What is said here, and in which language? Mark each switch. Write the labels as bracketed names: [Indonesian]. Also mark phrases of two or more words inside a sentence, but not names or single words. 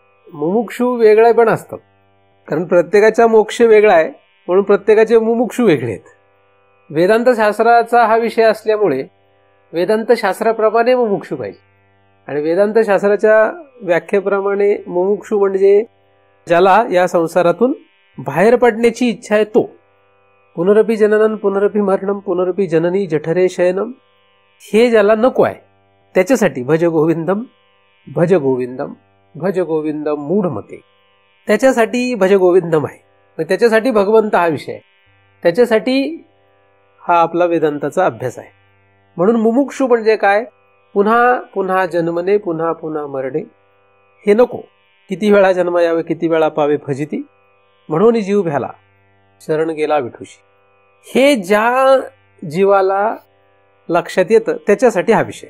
[Marathi] मुमुक्षू वेगळे पण असतात, कारण प्रत्येकाचा मोक्ष वेगळा आहे, म्हणून प्रत्येकाचे मुमुक्षू वेगळे आहेत. वेदांत शास्त्राचा हा विषय असल्यामुळे वेदांत शास्त्राप्रमाणे मुमुक्षू पाहिजे. आणि वेदांत शास्त्राच्या व्याख्येप्रमाणे मुमुक्षू म्हणजे ज्याला या संसारातून बाहेर पडण्याची इच्छा आहे तो. [Sanskrit] पुनरपि जननम पुनरपि मरणम पुनरपि जननी जठरे शयनम, [Marathi] हे ज्याला नको आहे त्याच्यासाठी [Sanskrit] भज गोविंदम भज गोविंदम भज गोविंदम मूढमते, [Marathi] त्याच्यासाठी [Sanskrit] भज गोविंदम [Marathi] आहे. मग त्याच्यासाठी भगवंत हा विषय आहे, त्याच्यासाठी हा आपला वेदांताचा अभ्यास आहे. म्हणून मुमुक्षू म्हणजे काय, पुन्हा पुन्हा जन्मने पुन्हा पुन्हा मरणे हे नको. किती वेळा जन्म यावे किती वेळा पावे फजिती, म्हणून जीव भ्याला शरण गेला विठूशी, हे ज्या जीवाला लक्षात येतं त्याच्यासाठी हा विषय.